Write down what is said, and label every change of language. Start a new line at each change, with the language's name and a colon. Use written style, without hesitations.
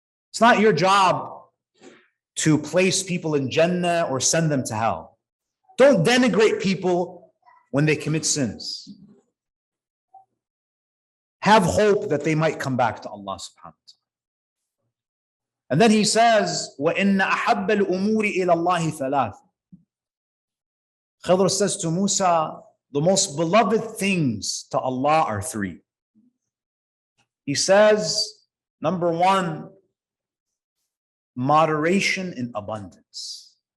English: It's not your job to place people in Jannah or send them to hell. Don't denigrate people when they commit sins. Have hope that they might come back to Allah subhanahu wa ta'ala. And then he says,
Arabic: وَإِنَّ أَحَبَّ الْأُمُورِ إِلَى اللَّهِ ثَلَاثٍ.
English: Khidr says to Musa, the most beloved things to Allah are 3. He says, number 1, moderation in abundance.